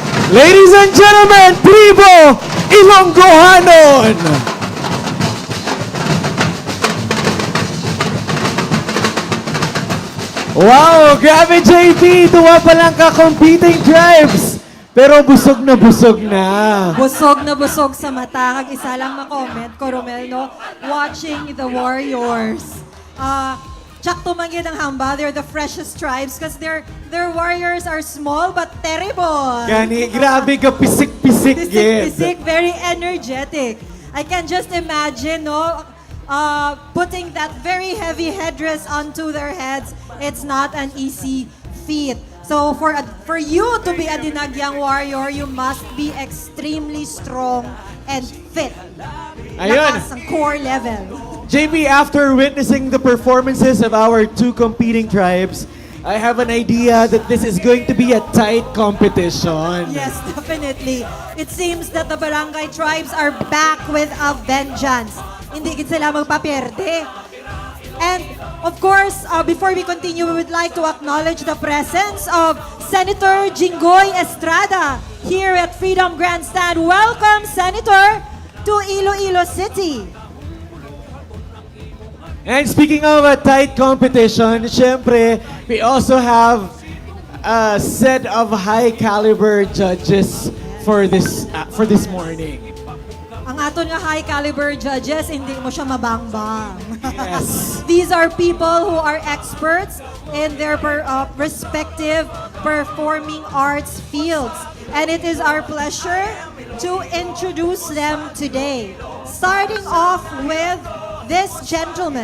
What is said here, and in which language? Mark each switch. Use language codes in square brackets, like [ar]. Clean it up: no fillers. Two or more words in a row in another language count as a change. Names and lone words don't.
[en] Ladies and gentlemen, [hil] Tribo Ilonggohanon! Wow, grabe JP! Tuwa pa lang ka [en] competing tribes! [hil] Pero busog na busog na. Busog na busog sa mata. Kag isa lang ma-comment ko, Romel, no? [en] Watching the Warriors. [hil] Tsak tumangin ang hamba. [en] They're the freshest tribes because their warriors are small but terrible. [hil] Gani, grabe ka pisik-pisik, Pisik, [en] very energetic. I can just imagine, no? Putting that very heavy headdress onto their heads. It's not an easy feat. So for you to be a Dinagyang warrior, you must be extremely strong and fit. [hil] Ayun. Lakas ang [en] core level. JP, after witnessing the performances of our two competing tribes, I have an idea that this is going to be a tight competition. Yes, definitely. It seems that the Barangay Tribes are back with a vengeance. [hil] Hindi gid sila magpapierde. [en] And of course, before we continue, we would like to acknowledge the presence of Senator Jinggoy Estrada here at Freedom Grandstand. Welcome, Senator, to Iloilo City. And speaking of a tight competition, syempre, we also have a set of high caliber judges for this morning. [hil] Ang aton nga [en] high caliber judges, [hil] hindi mo siya mabangbang. [en] Yes. These are people who are experts in their respective performing arts fields. And it is our pleasure to introduce them today. Starting off with this gentleman.